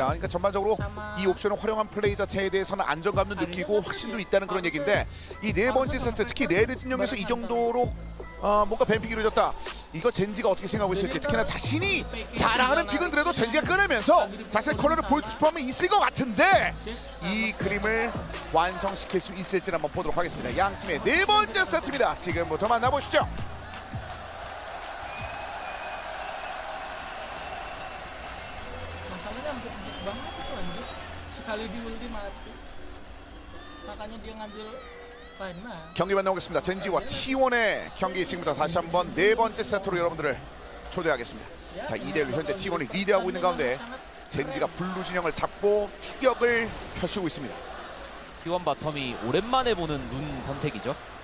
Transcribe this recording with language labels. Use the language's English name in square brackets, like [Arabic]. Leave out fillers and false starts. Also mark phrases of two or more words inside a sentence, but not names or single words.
[Korean] 그러니까 전반적으로 이 옵션을 활용한 플레이 자체에 대해서는 안정감도 느끼고 확신도 있다는 그런 얘기인데 이 네 번째 세트 특히 레드 진영에서 이 정도로 뭔가 뱀픽이 이루어졌다. 이거 젠지가 어떻게 생각하고 있을지 특히나 자신이 자랑하는 픽은 그래도 젠지가 꺼내면서 자신의 컬러를 보여주고 싶어하면 있을 것 같은데 이 그림을 완성시킬 수 있을지 한번 보도록 하겠습니다. 양 팀의 네 번째 세트입니다. 지금부터 만나보시죠. [Indonesian] Masalahnya empuk banget itu anjir. Sekali di ulti mati. Makanya dia ngambil [Korean] 경기 만나보겠습니다. 젠지와 T1의 경기 지금부터 다시 한번 네 번째 세트로 여러분들을 초대하겠습니다. 자 2대1로 현재 T1이 리드하고 있는 가운데 젠지가 블루 진영을 잡고 추격을 펼치고 있습니다. T1 바텀이 오랜만에 보는 룬 선택이죠.